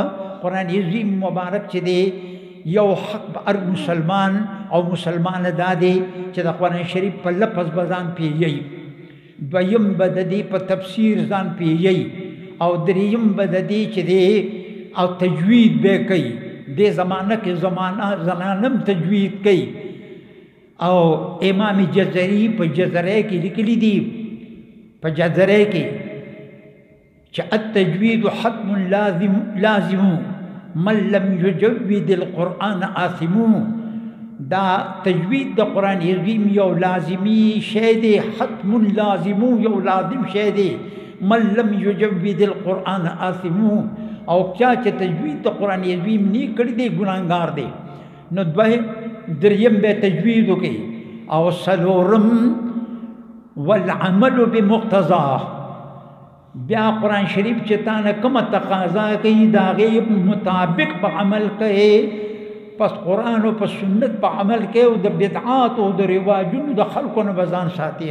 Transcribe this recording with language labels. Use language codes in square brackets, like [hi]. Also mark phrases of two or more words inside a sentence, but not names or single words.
[ps] قرآن عظیم مبارک چې دی یو حق به هر مسلمان او مسلمانه دا دی چې د قرآن شریف په لفظ به ځان پوهیږي، دویم به د دې په تفسیر ځان پوهیږي، او دریم به د دې چې دی او تجوید به کوي. دې زمانه کې زنانم تجوید کوي. او امام جزري په جزره کې لیکلي دي په جزره کې چې [ar] التجوید حتم لازم من لم يجود القرآن آثم. [ps] دا تجوید د قرآن عظیم یو لازمی شی دی، [ar] حتم لازم [ps] یو لازم شی دی. [ar] من لم يجود القرآن آثم، [ps] او چا چې تجوید د قرآن عظیم نه کړی دی ګناهګار دی. نو دریم به تجوید وکړي. او څلورم [ar] والعمل بمقتضاه، [ps] بیا قرآن شریف چې تا نه کومه تقاضا کوي د هغې مطابق په عمل کوي، پس قرآن او په سنت په عمل کوي، او د بدعاتو او د رواجونو د خلکو نه به ځان ساتي.